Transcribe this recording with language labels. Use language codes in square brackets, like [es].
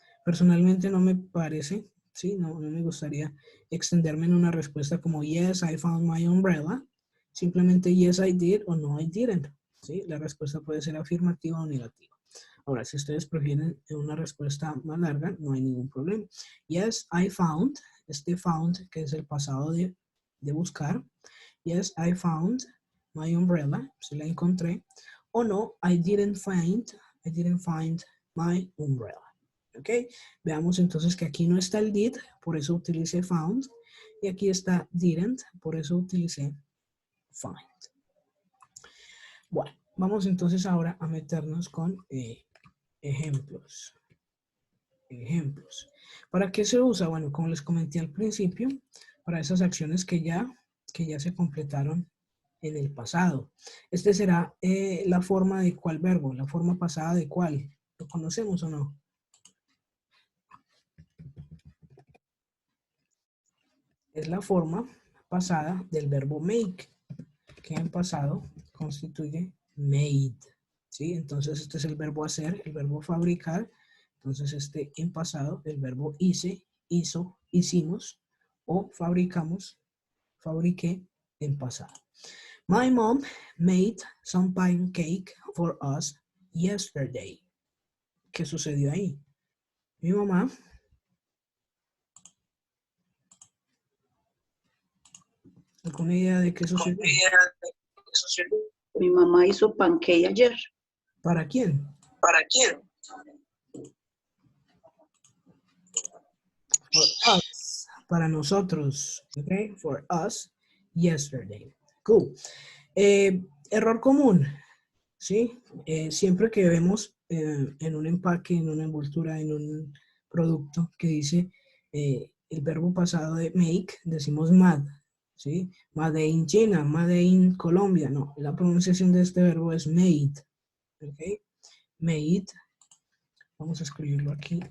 [es] Personalmente no me parece, ¿sí? No me gustaría extenderme en una respuesta como [en] yes, I found my umbrella. Simplemente yes, I did o no, I didn't. [es] ¿Sí? La respuesta puede ser afirmativa o negativa. Ahora, si ustedes prefieren una respuesta más larga, no hay ningún problema. [en] Yes, I found. [es] Este found, que es el pasado de buscar. [en] Yes, I found my umbrella. [es] Si la encontré. [en] O no, I didn't find my umbrella. ¿Ok? [es] Veamos entonces que aquí no está el did, por eso utilicé found. Y aquí está didn't, por eso utilicé find. Bueno, vamos entonces ahora a meternos con ejemplos. Ejemplos. ¿Para qué se usa? Bueno, como les comenté al principio, para esas acciones que ya se completaron en el pasado. Este será la forma de cuál verbo, la forma pasada de cuál. ¿Lo conocemos o no? Es la forma pasada del verbo make, que en pasado constituye made. ¿Sí? Entonces este es el verbo hacer, el verbo fabricar. Entonces este en pasado, el verbo hice, hizo, hicimos, o fabricamos, fabriqué en pasado. [en] My mom made some pancake for us yesterday. [es] ¿Qué sucedió ahí? Mi mamá ¿alguna idea de qué sucedió? Mi mamá hizo pancake ayer. ¿Para quién? ¿Para quién? [en] For us. [es] Para nosotros. [en] Okay? For us yesterday. Cool. [es] Error común. ¿Sí? Siempre que vemos en un empaque, en una envoltura, en un producto que dice el verbo pasado de make, decimos mad. ¿Sí? [en] Made in China, made in Colombia. [es] No, la pronunciación de este verbo es made. ¿Ok? Made. Vamos a escribirlo aquí.